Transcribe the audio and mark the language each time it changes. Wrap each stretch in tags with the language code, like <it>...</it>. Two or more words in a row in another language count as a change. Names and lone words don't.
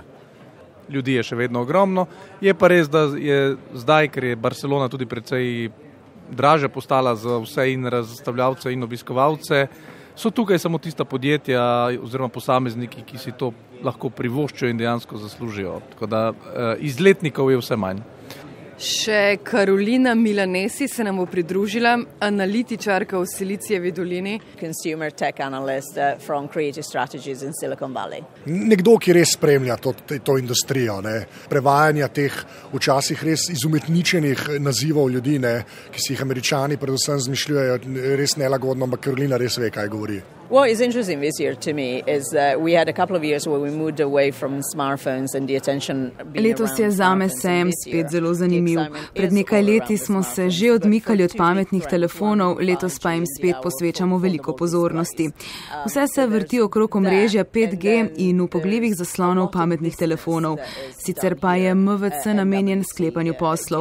<sl>Ljudi je še vedno ogromno, je pa res, da je zdaj, ker je Barcelona tudi precej dražja postala za vse in razstavljavce in obiskovalce, so tukaj samo tista podjetja oziroma posamezniki, ki si to lahko privoščijo in dejansko zaslužijo. Tako da izletnikov je vse manj. Še Karolina Milanesi se nam bo pridružila, analitičarka v Silicijevi dolini.</sl> <en>Consumer tech analyst from Creative Strategies in Silicon Valley.</en> <sl>Nekdo, ki res spremlja to industrijo, ne? Prevajanja teh včasih res izumetničenih nazivov ljudi, ne? Ki si jih Američani predvsem zmišljujejo, res nelagodno, ampak Karolina res ve, kaj govori.</sl> <en>What is interesting this year to me is that we had a couple of years where we moved away from smartphones and the attention being around.</en> <sl>Letos je zame sejem spet zelo zanimiv. Pred nekaj leti smo se že odmikali od pametnih telefonov, letos pa jim spet posvečamo veliko pozornosti. Vse se vrti okrog omrežja 5G in upogljivih zaslonov pametnih telefonov. Sicer pa je MVC namenjen sklepanju poslov.</sl>